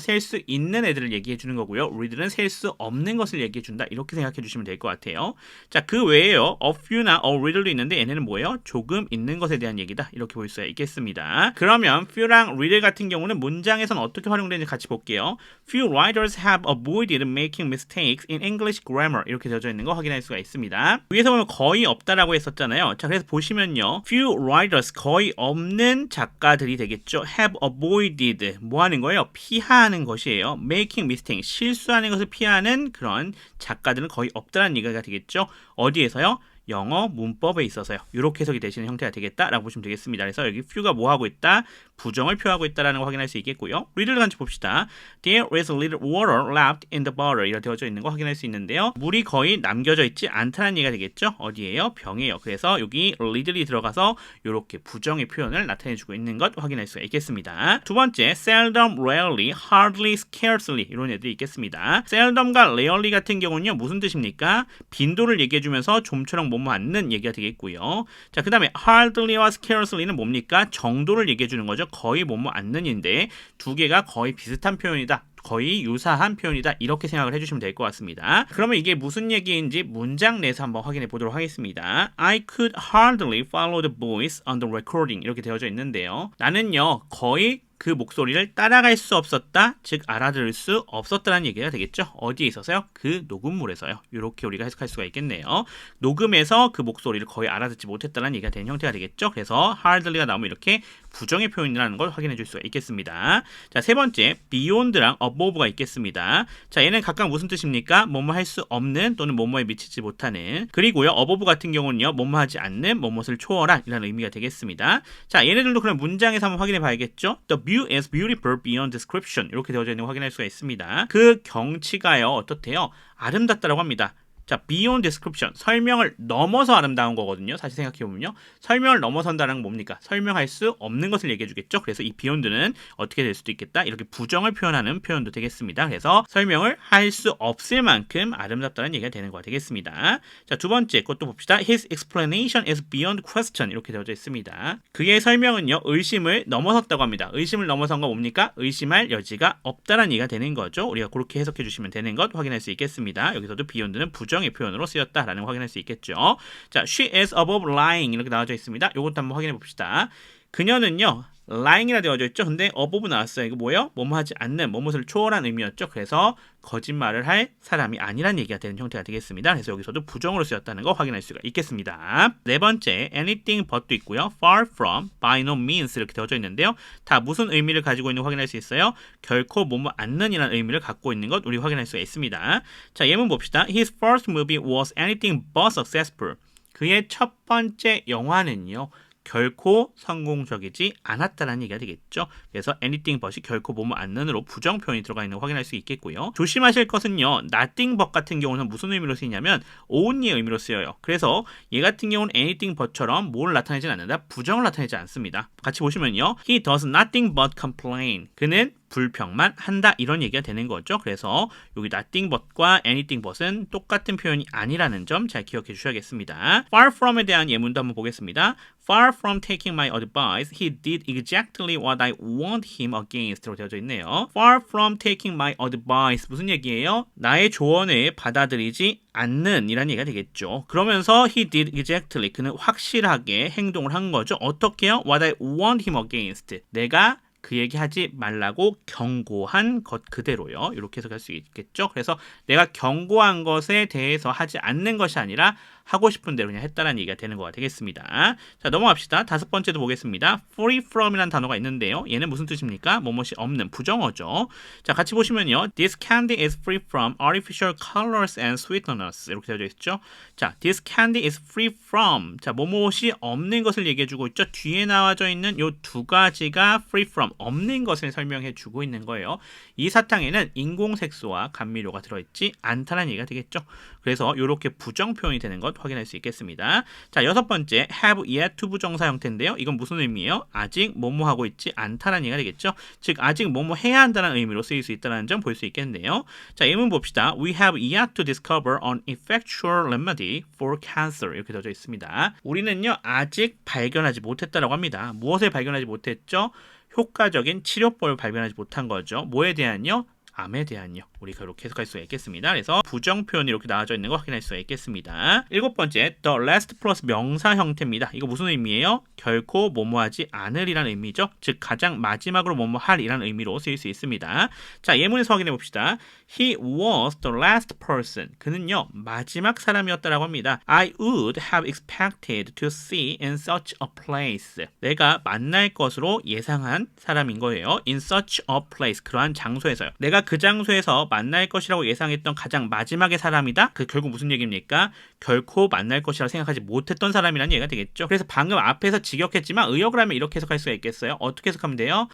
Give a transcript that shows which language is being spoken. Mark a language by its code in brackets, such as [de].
[ko] 셀 수 있는 애들을 얘기해 주는 거고요. little은 셀 수 없는 것을 얘기해 준다. 이렇게 생각해 주시면 될 것 같아요. 자, 그 외에요. a few나 a little도 있는데 얘네는 뭐예요? 조금 있는 것에 대한 얘기다. 이렇게 볼 수가 있겠습니다. 그러면 few랑 little 같은 경우는 문장에서는 어떻게 활용되는지 같이 볼게요. [en] Few writers have avoided making mistakes in English grammar [ko] 이렇게 되어져 있는 거 확인할 수가 있습니다. 위에서 보면 거의 없다라고 했었잖아요. 자, 그래서 보시면요. [en] Few writers [ko] 거의 없는 작가들이 되겠죠. [en] Have avoided [ko] 뭐 하는 거예요? 피하는 것이에요. [en] Making mistake [ko] 실수하는 것을 피하는 그런 작가들은 거의 없다는 얘기가 되겠죠. 어디에서요? 영어 문법에 있어서요. 이렇게 해석이 되시는 형태가 되겠다라고 보시면 되겠습니다. 그래서 여기 few가 뭐 하고 있다? 부정을 표하고 있다라는 걸 확인할 수 있겠고요. little를 같이 봅시다. [en] There is little water left in the bottle [ko] 이렇게 되어져 있는 거 확인할 수 있는데요. 물이 거의 남겨져 있지 않다는 얘기가 되겠죠. 어디예요? 병이에요. 그래서 여기 little이 들어가서 이렇게 부정의 표현을 나타내주고 있는 것 확인할 수가 있겠습니다. 두 번째, seldom, rarely, hardly, scarcely 이런 애들이 있겠습니다. seldom과 rarely 같은 경우는요. 무슨 뜻입니까? 빈도를 얘기해주면서 좀처럼 뭐뭐 않는 얘기가 되겠고요. 자, 그 다음에 hardly와 scarcely는 뭡니까? 정도를 얘기해주는 거죠. 거의 뭐뭐 않는인데 두 개가 거의 비슷한 표현이다. 거의 유사한 표현이다. 이렇게 생각을 해주시면 될 것 같습니다. 그러면 이게 무슨 얘기인지 문장 내에서 한번 확인해 보도록 하겠습니다. [en] I could hardly follow the voice on the recording [ko] 이렇게 되어져 있는데요. 나는요 거의 그 목소리를 따라갈 수 없었다, 즉 알아들을 수 없었다는 얘기가 되겠죠. 어디에 있어서요? 그 녹음물에서요. 이렇게 우리가 해석할 수가 있겠네요. 녹음에서 그 목소리를 거의 알아듣지 못했다는 얘기가 되는 형태가 되겠죠. 그래서 hardly가 나오면 이렇게 부정의 표현이라는 걸 확인해 줄 수가 있겠습니다. 자, 세 번째, beyond랑 above가 있겠습니다. 자, 얘는 각각 무슨 뜻입니까? 뭐뭐 할 수 없는 또는 뭐뭐에 미치지 못하는. 그리고요, above 같은 경우는요, 뭐뭐 하지 않는, 뭐뭐를 초월한 이라는 의미가 되겠습니다. 자, 얘네들도 그럼 문장에서 한번 확인해 봐야겠죠. [en] The view is beautiful beyond description. [ko] 이렇게 되어져 있는 거 확인할 수가 있습니다. 그 경치가요, 어떻대요? 아름답다라고 합니다. 자, [en] beyond description, [ko] 설명을 넘어서 아름다운 거거든요. 사실 생각해보면요. 설명을 넘어선다는 건 뭡니까? 설명할 수 없는 것을 얘기해주겠죠. 그래서 이 beyond는 어떻게 될 수도 있겠다. 이렇게 부정을 표현하는 표현도 되겠습니다. 그래서 설명을 할 수 없을 만큼 아름답다는 얘기가 되는 거가 되겠습니다. 자, 두 번째 것도 봅시다. [en] His explanation is beyond question. [ko] 이렇게 되어져 있습니다. 그의 설명은요, 의심을 넘어섰다고 합니다. 의심을 넘어선 건 뭡니까? 의심할 여지가 없다는 얘기가 되는 거죠. 우리가 그렇게 해석해 주시면 되는 것 확인할 수 있겠습니다. 여기서도 beyond는 부정의 표현으로 쓰였다라는 거 확인할 수 있겠죠. 자, [en] she is above lying [ko] 이렇게 나와져 있습니다. 이것도 한번 확인해 봅시다. 그녀는요, lying이라 되어져 있죠. 근데 above 나왔어요. 이거 뭐예요? 뭐뭐 하지 않는, 뭐뭐를 초월한 의미였죠. 그래서 거짓말을 할 사람이 아니란 얘기가 되는 형태가 되겠습니다. 그래서 여기서도 부정으로 쓰였다는 거 확인할 수가 있겠습니다. 네 번째, anything but도 있고요. far from, by no means 이렇게 되어져 있는데요. 다 무슨 의미를 가지고 있는 거 확인할 수 있어요. 결코 뭐뭐 않는이라는 의미를 갖고 있는 것 우리 확인할 수가 있습니다. 자, 예문 봅시다. [en] His first movie was anything but successful. [ko] 그의 첫 번째 영화는요, 결코 성공적이지 않았다는 얘기가 되겠죠. 그래서 anything but이 결코 뭐뭐 않는으로 부정 표현이 들어가 있는 거 확인할 수 있겠고요. 조심하실 것은요, nothing but 같은 경우는 무슨 의미로 쓰이냐면 only의 의미로 쓰여요. 그래서 얘 같은 경우는 anything but처럼 뭘 나타내진 않는다, 부정을 나타내지 않습니다. 같이 보시면요, [en] he does nothing but complain. [ko] 그는 불평만 한다, 이런 얘기가 되는 거죠. 그래서 여기 nothing but과 anything but은 똑같은 표현이 아니라는 점 잘 기억해 주셔야겠습니다. far from에 대한 예문도 한번 보겠습니다. [en] Far from taking my advice, he did exactly what I warned him against [ko] 로 되어져 있네요. [en] Far from taking my advice, [ko] 무슨 얘기예요? 나의 조언을 받아들이지 않는 이란 얘기가 되겠죠. 그러면서 [en] he did exactly, [ko] 그는 확실하게 행동을 한 거죠. 어떻게요? [en] What I warned him against, [ko] 내가 그 얘기 하지 말라고 경고한 것 그대로요. 이렇게 해석할 수 있겠죠. 그래서 내가 경고한 것에 대해서 하지 않는 것이 아니라 하고 싶은 대로 그냥 했다는 얘기가 되는 거가 되겠습니다. 자, 넘어갑시다. 다섯 번째도 보겠습니다. free from이라는 단어가 있는데요. 얘는 무슨 뜻입니까? 뭐뭇이 없는 부정어죠. 자, 같이 보시면요. [en] This candy is free from artificial colors and sweeteners [ko] 이렇게 되어져 있죠. 자, [en] this candy is free from, [ko] 자, 뭐뭇이 없는 것을 얘기해주고 있죠. 뒤에 나와져 있는 요 두 가지가 free from, 없는 것을 설명해주고 있는 거예요. 이 사탕에는 인공색소와 감미료가 들어있지 않다는 얘기가 되겠죠. 그래서 이렇게 부정 표현이 되는 것 확인할 수 있겠습니다. 자, 여섯 번째, have yet to 부정사 형태인데요. 이건 무슨 의미예요? 아직 뭐뭐 하고 있지 않다는 얘기가 되겠죠. 즉, 아직 뭐뭐 해야 한다는 의미로 쓰일 수 있다는 점 볼 수 있겠네요. 자, 예문 봅시다. [en] We have yet to discover an effectual remedy for cancer [ko] 이렇게 되어져 있습니다. 우리는요, 아직 발견하지 못했다라고 합니다. 무엇을 발견하지 못했죠? 효과적인 치료법을 발견하지 못한 거죠. 뭐에 대한요? 암에 대한요. 우리가 그렇게 해석할 수가 있겠습니다. 그래서 부정 표현이 이렇게 나와져 있는 거 확인할 수가 있겠습니다. 일곱 번째, the last 플러스 명사 형태입니다. 이거 무슨 의미예요? 결코 뭐뭐하지 않으리라는 의미죠. 즉, 가장 마지막으로 뭐뭐할이라는 의미로 쓰일 수 있습니다. 자, 예문에서 확인해 봅시다. [en] He was the last person. [ko] 그는요, 마지막 사람이었다라고 합니다. [en] I would have expected to see in such a place. [ko] 내가 만날 것으로 예상한 사람인 거예요. [en] In such a place. [ko] 그러한 장소에서요. 내가 그 장소에서 만날 것이라고 예상했던 가장 마지막의 사람이다? 그 결국 무슨 얘기입니까? 결코 만날 것이라고 생각하지 못했던 사람이라는 얘기가 되겠죠. 그래서 방금 앞에서 직역했지만 의역을 하면 이렇게 해석할 수가 있겠어요. 어떻게 해석하면 돼요?